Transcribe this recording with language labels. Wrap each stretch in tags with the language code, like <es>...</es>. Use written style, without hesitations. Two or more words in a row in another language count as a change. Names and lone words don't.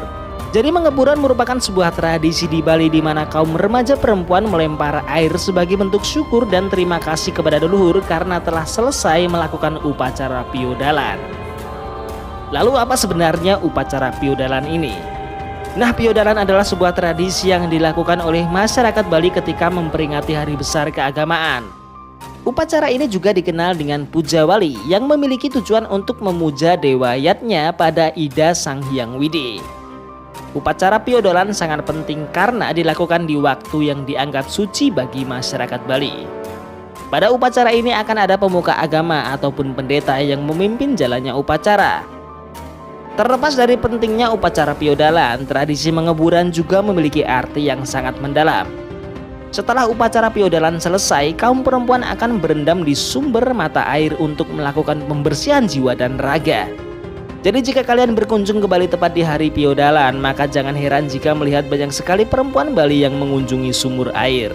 <id>Jadi Mageburan merupakan sebuah tradisi di Bali di mana kaum remaja perempuan melempar air sebagai bentuk syukur dan terima kasih kepada leluhur karena telah selesai melakukan upacara piodalan. Lalu apa sebenarnya upacara piodalan ini? Nah, piodalan adalah sebuah tradisi yang dilakukan oleh masyarakat Bali ketika memperingati hari besar keagamaan. Upacara ini juga dikenal dengan Puja Wali yang memiliki tujuan untuk memuja dewa Yatnya pada Ida Sang Hyang Widi. Upacara piodalan sangat penting karena dilakukan di waktu yang dianggap suci bagi masyarakat Bali. Pada upacara ini akan ada pemuka agama ataupun pendeta yang memimpin jalannya upacara. Terlepas dari pentingnya upacara piodalan, tradisi Mageburan juga memiliki arti yang sangat mendalam. Setelah upacara piodalan selesai, kaum perempuan akan berendam di sumber mata air untuk melakukan pembersihan jiwa dan raga. Jadi jika kalian berkunjung ke Bali tepat di hari piodalan, maka jangan heran jika melihat banyak sekali perempuan Bali yang mengunjungi sumur air.</id>